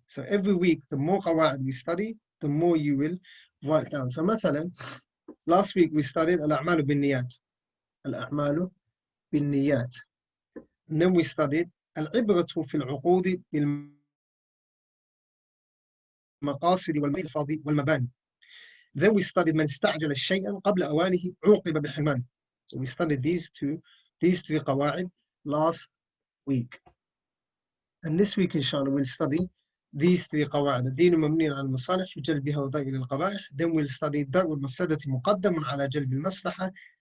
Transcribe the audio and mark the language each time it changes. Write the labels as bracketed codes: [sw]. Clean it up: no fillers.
[en] So every week, the more qawaa'id we study, the more you will write down. So mathalan, last week we studied al-a'malu bin-niyat. Al-a'malu bin-niyat. And then we studied al-ibratu fil-uqudi bil [ar] مقاصد والمباني. [en] Then we studied [ar] من استعجل الشيء قبل أوانه عوقب بحرمانه. [en] So we studied these three qawaa'id last week. And this week, inshallah, we'll study these three qawaa'id. [ar] الدين مبني على المصالح في جلبها وضرب القبائح. [en] Then we'll study [ar] درء المفسدة مقدم على جلب المصلحة.